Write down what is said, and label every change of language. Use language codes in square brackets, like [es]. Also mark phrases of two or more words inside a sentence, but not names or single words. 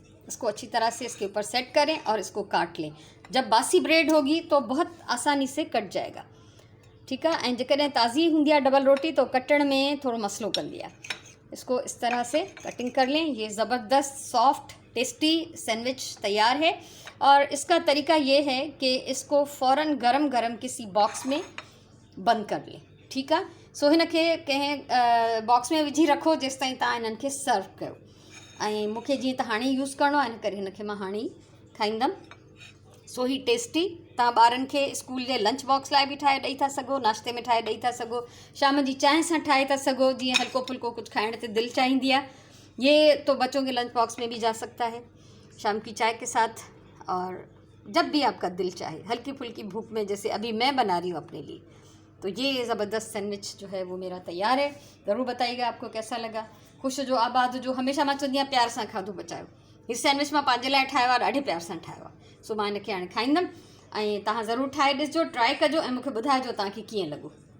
[hi] इसको अच्छी तरह से इसके ऊपर सेट करें और इसको काट लें। जब बासी ब्रेड होगी तो बहुत आसानी से कट जाएगा, [sd] ठीकु आहे। ऐं जेकॾहिं ताज़ी हूंदी आहे डबल रोटी तो कटण में थोड़ो मसलो कंदी आहे। [hi] इसको इस तरह से कटिंग कर लें। ये ज़बरदस्त [en] soft tasty sandwich [hi] तैयार है। और इसका तरीका ये है कि इसको फ़ौरन गरम गरम किसी बॉक्स में बंद कर लें, [sd] ठीकु आहे। सो हिन खे कंहिं बॉक्स में विझी रखो जेसि ताईं तव्हां हिननि खे सर्व कयो। ऐं मूंखे जीअं त हाणे यूज़ करिणो आहे, इन करे हिन खे मां हाणे ई खाईंदमि। सो ही टेस्टी तव्हां ॿारनि खे स्कूल जे [en] lunch box [sd] लाइ बि ठाहे ॾेई था सघो, नाश्ते में ठाहे ॾेई था सघो, शाम जी चांहि सां ठाहे था सघो, जीअं हल्को फुल्को कुछ खाइण ते दिलि चाहींदी आहे। [hi] ये तो बच्चों के [en] lunch box [hi] में भी जा सकता है शाम की चाय के साथ, और जब भी आपका दिल चाहे, हल्की फुल्की भूख में, जैसे अभी मैं बना रही हूँ अपने लिए। तो ये ज़बरदस्त सैंडविच जो है वो मेरा तैयार है। ज़रूर बताइएगा आपको कैसा लगा। [sd] ख़ुशि जो आबाद जो, हमेशा मां चवंदी आहियां प्यार सां खाधो पचायो। हीउ सैंडविच मां पंहिंजे लाइ ठाहियो आहे, ॾाढे प्यार सां ठाहियो आहे। सो मां हिनखे हाणे खाईंदमि, ऐं तव्हां ज़रूरु ठाहे ॾिसजो, ट्राई कजो, ऐं मूंखे ॿुधाइजो तव्हांखे कीअं लॻो।